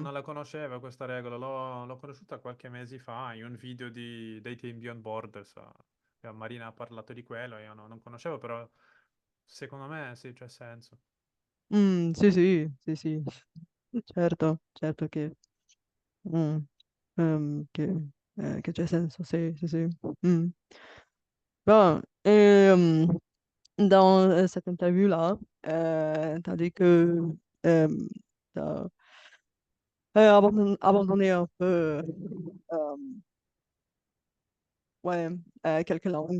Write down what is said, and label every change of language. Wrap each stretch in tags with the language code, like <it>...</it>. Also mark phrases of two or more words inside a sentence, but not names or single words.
<it>non la conoscevo questa regola, l'ho conosciuta qualche mese fa in un video dei tempi</it> <en>on board.</en> <it>Marina ha parlato di quello, io non conoscevo, però secondo me sì, c'è senso. sì, sì, sì, sì, certo, certo mm, che c'è senso, sì, sì, sì. Mm.</it> <fr>Bon, dans cette interview-là, t'as dit que t'as abandonné un peu euh, ouais, quelques langues.</fr>